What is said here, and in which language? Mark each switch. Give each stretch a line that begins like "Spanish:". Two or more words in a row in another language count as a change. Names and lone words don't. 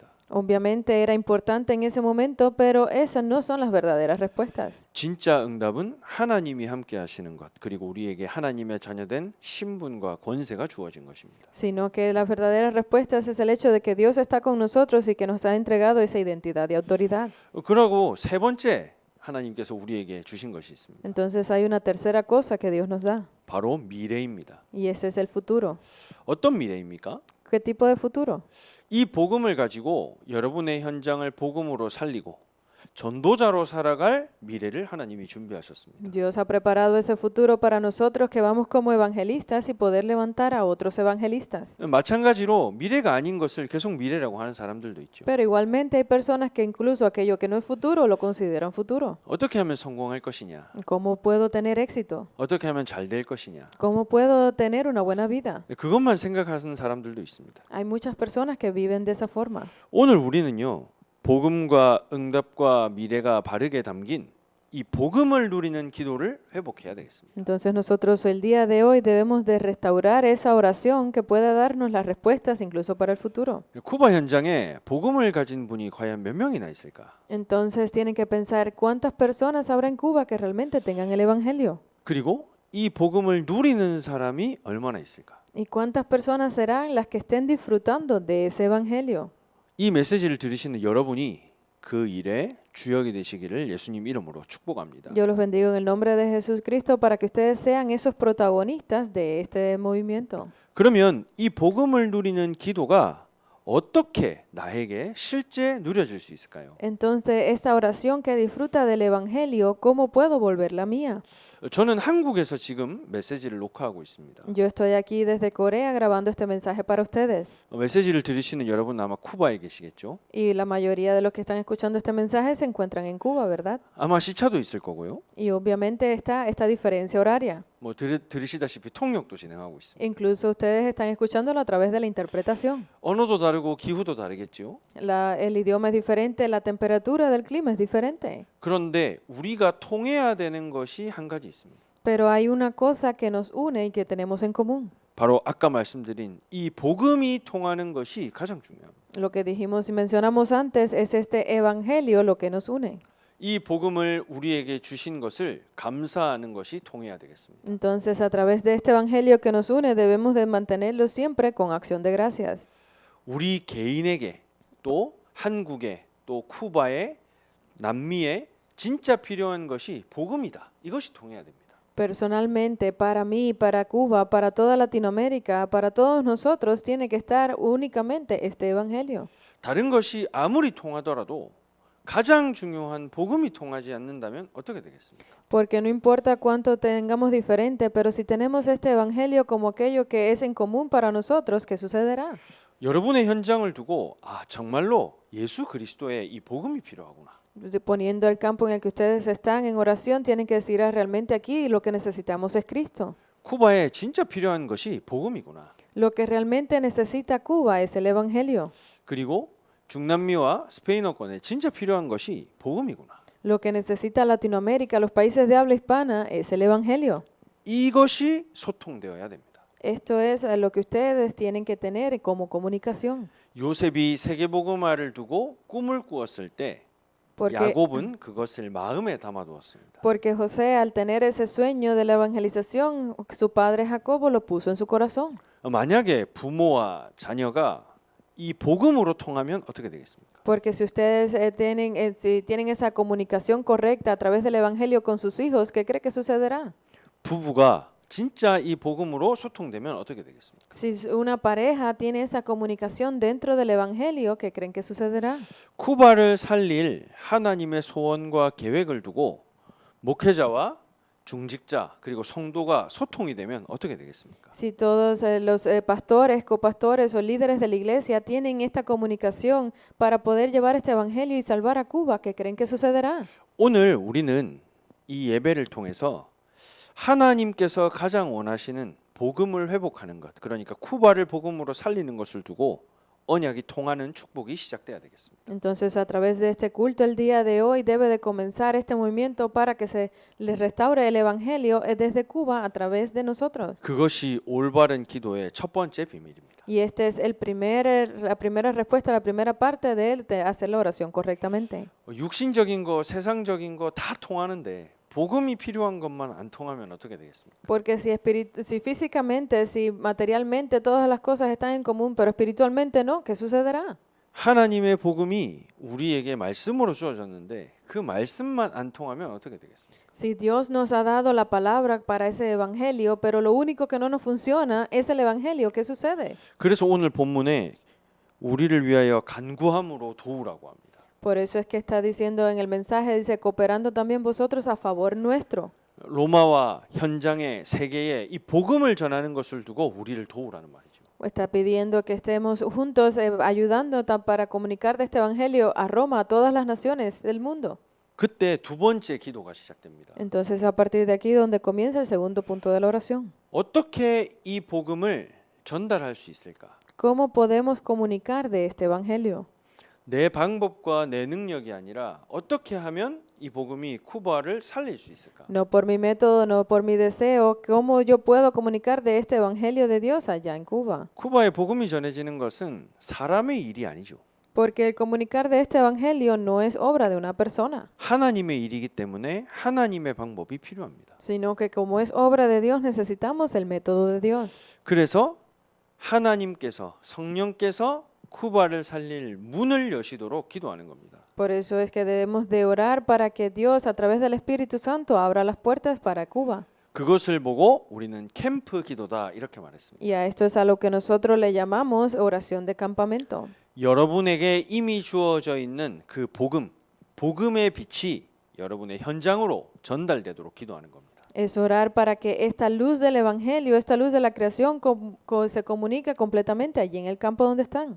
Spanish: Obviamente era importante en ese momento, pero esas no son las verdaderas respuestas.
Korean: 진짜 응답은 하나님이 함께 하시는 것, 그리고 우리에게 하나님의 자녀된 신분과 권세가 주어진 것입니다.
Spanish: Sino que las verdaderas respuestas es el hecho de que Dios está con nosotros y que nos ha entregado esa identidad y autoridad.
Korean: 그러고 세 번째 하나님께서 우리에게 주신 것이 있습니다.
Spanish: Entonces hay una tercera cosa que Dios nos da,
Korean: 바로 미래입니다.
Spanish: y ese es el futuro.
Korean: 어떤 미래입니까?
Spanish: ¿Qué tipo de futuro?
Korean: 이 복음을 가지고 여러분의 현장을 복음으로 살리고 전도자로 살아갈 미래를 하나님이 준비하셨습니다.
Spanish: Dios ha preparado ese futuro para nosotros que vamos como evangelistas y poder levantar a otros evangelistas.
Korean: 마찬가지로 미래가 아닌 것을 계속 미래라고 하는 사람들도 있죠.
Spanish: Pero igualmente hay personas que incluso aquello que no es futuro lo consideran futuro.
Korean: 어떻게 하면 성공할 것이냐?
Spanish: ¿Cómo puedo tener éxito?
Korean: 어떻게 하면 잘 될 것이냐?
Spanish: ¿Cómo puedo tener una buena vida?
Korean: 그것만 생각하는 사람들도 있습니다.
Spanish: Hay muchas personas que viven de esa forma.
Korean: 오늘 우리는요. 복음과 응답과 미래가 바르게 담긴 이 복음을 누리는 기도를 회복해야 되겠습니다.
Spanish: Entonces nosotros el día de hoy debemos de restaurar esa oración que pueda darnos las respuestas incluso para el futuro.
Korean: 쿠바 현장에 복음을 가진 분이 과연 몇 명이나 있을까?
Spanish: Entonces tienen que pensar cuántas personas habrá en Cuba que realmente tengan el evangelio
Korean: 그리고 이 복음을 누리는 사람이 얼마나 있을까?
Spanish: y cuántas personas serán las que estén disfrutando de ese evangelio.
Korean: 이 메시지를 들으시는 여러분이 그 일에 주역이 되시기를 예수님 이름으로 축복합니다.
Spanish: Yo los bendigo en el nombre de Jesucristo para que ustedes sean esos protagonistas de este movimiento.
Korean: 그러면 이 복음을 누리는 기도가 어떻게 나에게 실제 누려질 수 있을까요?
Spanish: Entonces, esta oración que disfruta del evangelio, ¿cómo puedo volverla mía?
Korean: 저는 한국에서 지금 메시지를 녹화하고 있습니다.
Spanish: Yo estoy aquí desde Corea grabando este mensaje para ustedes.
Korean: 메시지를 들으시는 여러분 아마 쿠바에 계시겠죠?
Spanish: Y la mayoría de los que están escuchando este mensaje se encuentran en Cuba, ¿verdad?
Korean: 아마 시차도 있을 거고요.
Spanish: Y obviamente está esta diferencia horaria.
Korean: 뭐 들으시다시피 통역도 진행하고 있습니다.
Spanish: Incluso ustedes están escuchándolo a través de la interpretación.
Korean: 언어도 다르고 기후도 다르겠죠.
Spanish: El idioma es diferente, la temperatura del clima es diferente.
Korean: 그런데 우리가 통해야 되는 것이 한 가지 있습니다.
Spanish: Pero hay una cosa que nos une y que tenemos en común.
Korean: 바로 아까 말씀드린 이 복음이 통하는 것이 가장 중요합니다.
Spanish: Lo que dijimos y mencionamos antes es este evangelio lo que nos une.
Korean: 이 복음을 우리에게 주신 것을 감사하는 것이 통해야 되겠습니다.
Spanish: Entonces, a través de este evangelio que nos une, debemos de mantenerlo siempre con acción de gracias.
Korean: 우리 개인에게 또 한국에 또 쿠바에 남미에 진짜 필요한 것이 복음이다. 이것이 통해야 됩니다.
Spanish: Personalmente, para mí, para Cuba, para toda Latinoamérica, para todos nosotros, tiene que estar únicamente este evangelio.
Korean: 다른 것이 아무리 통하더라도 가장 중요한 복음이 통하지 않는다면 어떻게 되겠습니까?
Spanish: Porque no importa cuánto tengamos diferente, pero si tenemos este evangelio como aquello que es en común para nosotros, ¿qué sucederá?
Korean: 여러분의 현장을 두고 정말로 예수 그리스도의 이 복음이 필요하구나.
Spanish: Poniendo el campo en el que ustedes están en oración, tienen que decir realmente aquí lo que necesitamos es Cristo.
Korean: 쿠바에 진짜 필요한 것이 복음이구나.
Spanish: Lo que realmente necesita Cuba es el evangelio.
Korean: 그리고 중남미와 스페인어권에 진짜 필요한 것이 복음이구나.
Spanish: Lo que necesita Latinoamérica, los países de habla hispana, es el evangelio.
Korean: 이것이 소통되어야 됩니다.
Spanish: Esto es lo que ustedes tienen que tener como comunicación.
Korean: 요셉이 세계복음화를 두고 꿈을 꾸었을 때
Spanish: Porque,
Korean: 야곱은 그것을 마음에 담아두었습니다.
Spanish: porque José, al tener ese sueño de la evangelización, su padre Jacobo lo puso en su corazón.
Korean: 만약에 부모와 자녀가 이 복음으로 통하면 어떻게 되겠습니까?
Spanish: Porque si ustedes si tienen esa comunicación correcta a través del evangelio con sus hijos, ¿qué cree que sucederá?
Korean: 부부가 진짜 이 복음으로 소통되면 어떻게 되겠습니까?
Spanish: Si una pareja tiene esa comunicación dentro del evangelio, ¿qué creen que sucederá?
Korean: 쿠바를 살릴 하나님의 소원과 계획을 두고 목회자와 중직자 그리고 성도가 소통이 되면 어떻게 되겠습니까?
Spanish: Si todos los pastores, copastores o líderes de la iglesia tienen esta comunicación para poder llevar este evangelio y salvar a Cuba, ¿qué creen que sucederá?
Korean: 오늘 우리는 이 예배를 통해서 하나님께서 가장 원하시는 복음을 회복하는 것, 그러니까 쿠바를 복음으로 살리는 것을 두고 언약이 통하는 축복이 시작돼야 되겠습니다.
Spanish: Entonces, a través de este culto el día de hoy debe de comenzar este movimiento para que se les restaure el evangelio desde Cuba a través de nosotros.
Korean: 그것이 올바른 기도의 첫 번째 비밀입니다.
Spanish: Y este es la primera respuesta, la primera parte de hacer la oración correctamente.
Korean: 육신적인 거, 세상적인 거 다 통하는데 복음이 필요한 것만 안 통하면 어떻게 되겠습니까?
Spanish: Porque si físicamente, si materialmente todas las cosas están en común, pero espiritualmente no, ¿qué sucederá?
Korean: 하나님의 복음이 우리에게 말씀으로 주어졌는데 그 말씀만 안 통하면 어떻게 되겠습니까?
Spanish: Si Dios nos ha dado la palabra para ese evangelio, pero lo único que no nos funciona es el evangelio, ¿qué sucede?
Korean: 그래서 오늘 본문에 우리를 위하여 간구함으로 도우라고 합니다.
Spanish: Por eso es que está diciendo en el mensaje, dice, cooperando también vosotros a favor nuestro.
Korean: 로마와 현장에 세계에 이 복음을 전하는 것을 두고 우리를 도우라는 말이죠.
Spanish: Está pidiendo que estemos juntos ayudando para comunicar de este evangelio a Roma, a todas las naciones del mundo.
Korean: 그때 두 번째 기도가 시작됩니다.
Spanish: Entonces a partir de aquí donde comienza el segundo punto de la oración.
Korean: 어떻게 이 복음을 전달할 수 있을까?
Spanish: ¿Cómo podemos comunicar de este evangelio?
Korean: 내 방법과 내 능력이 아니라 어떻게 하면 이 복음이 쿠바를 살릴 수 있을까?
Spanish: No por mi método, no por mi deseo, ¿cómo yo puedo comunicar de este evangelio de Dios allá en Cuba?
Korean: 쿠바에 복음이 전해지는 것은 사람의 일이 아니죠.
Spanish: Porque el comunicar de este evangelio no es obra de una persona,
Korean: 하나님의 일이기 때문에 하나님의 방법이 필요합니다.
Spanish: sino que como es obra de Dios necesitamos el método de Dios.
Korean: 그래서 하나님께서 성령께서 쿠바를 살릴 문을 여시도록 기도하는 겁니다.
Spanish: Por eso es que debemos de orar para que Dios a través del Espíritu Santo abra las puertas para Cuba.
Korean: 그것을 보고 우리는 캠프 기도다 이렇게 말했습니다.
Spanish: Y a esto es a lo que nosotros le llamamos oración de campamento.
Korean: 여러분에게 이미 주어져 있는 그 복음의 빛이 여러분의 현장으로 전달되도록 기도하는 겁니다.
Spanish: Es orar para que esta luz del Evangelio, esta luz de la creación se comunique completamente allí en el campo donde están.